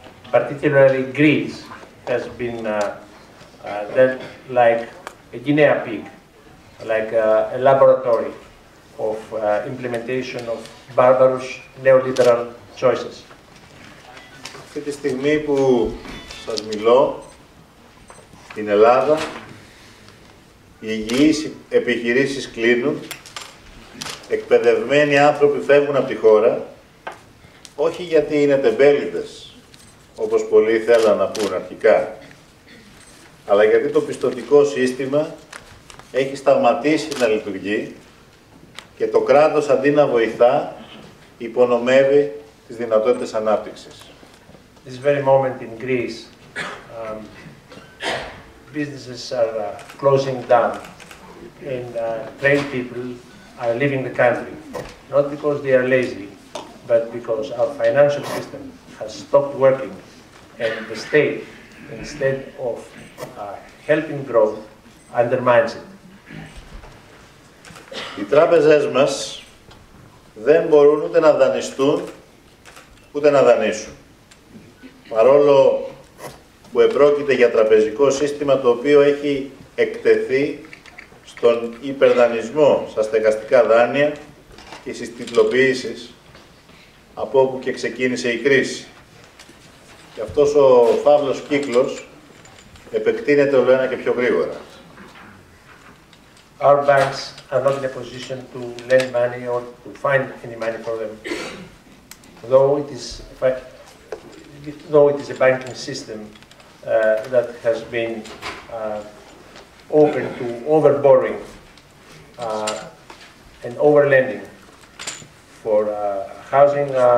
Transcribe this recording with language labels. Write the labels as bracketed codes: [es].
[en] Particularly Greece has been dealt like a guinea pig, like a laboratory of implementation of barbarous neoliberal choices. [el] Αυτή τη στιγμή που σας μιλώ, στην Ελλάδα, οι υγιείς επιχειρήσεις κλείνουν, εκπαιδευμένοι άνθρωποι φεύγουν από τη χώρα, όχι γιατί είναι τεμπέληδες, όπως πολλοί θέλαν να πούν αρχικά, αλλά γιατί το πιστωτικό σύστημα έχει σταματήσει να λειτουργεί και το κράτος αντί να βοηθά, υπονομεύει τις δυνατότητες ανάπτυξης. [en] This very moment in Greece, businesses are closing down and trained people are leaving the country, not because they are lazy, but because our financial system has stopped working and the state, instead of helping growth, undermines it. [el] Οι τράπεζες μας δεν μπορούν ούτε να δανειστούν, ούτε να δανείσουν. Παρόλο που επρόκειται για τραπεζικό σύστημα το οποίο έχει εκτεθεί στον υπερδανεισμό στα στεγαστικά δάνεια και στις τιτλοποιήσεις, από όπου και ξεκίνησε η κρίση. Και αυτός ο φαύλος κύκλος επεκτείνεται όλο ένα και πιο γρήγορα. [en] Our banks are not in a position to lend money or to find any money for them. Though it is a banking system that has been open to overborrowing and overlending for housing